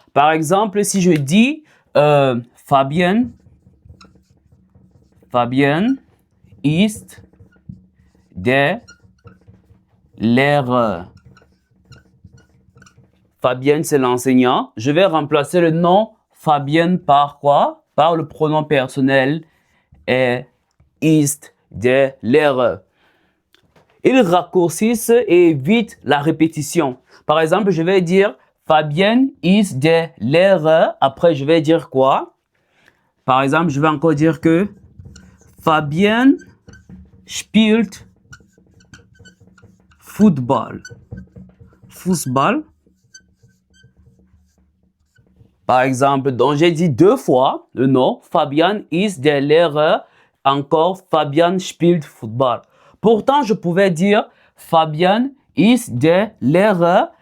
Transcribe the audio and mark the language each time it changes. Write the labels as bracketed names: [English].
[French] Par exemple, si je dis [German] Fabienne ist der Lehrer. [French] Fabienne, c'est l'enseignant. Je vais remplacer le nom Fabienne par quoi? Par le pronom personnel [German] ist der Lehrer. [French] Ils raccourcissent et évitent la répétition. Par exemple, je vais dire [German] Fabienne ist der Lehrer. [French] Après, je vais dire quoi? Par exemple, je vais encore dire que [German] Fabienne spielt Football. Fußball. [French] Par exemple, donc j'ai dit 2 fois le nom. [German] Fabian ist der Lehrer. [French] Encore, [German] Fabian spielt Football. [French] Pourtant, je pouvais dire [German] Fabian ist der Lehrer.